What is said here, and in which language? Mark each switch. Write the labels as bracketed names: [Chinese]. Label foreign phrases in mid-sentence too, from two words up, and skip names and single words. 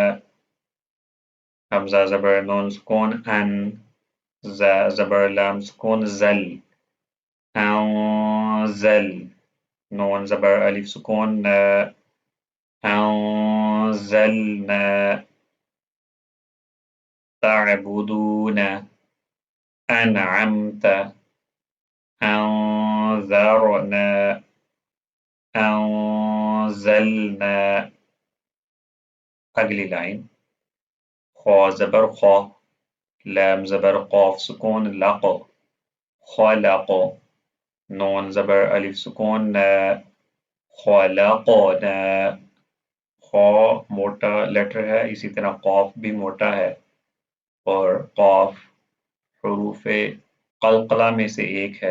[Urdu] حمزہ زبر نون سکون ان، زا زبر لام سکون زل، انزل، نون زبر الف سکون نا، انزلنا، تعبدون، انعمت، انذرنا، انزلنا۔ اگلی لائن، خو زبر خو، لام زبر قاف سکون لق، خلق، نون زبر الف سکون نا، خلقنا۔ خو موٹا لیٹر ہے، اسی طرح قاف بھی موٹا ہے، اور قاف حروف قلقلہ میں سے ایک ہے۔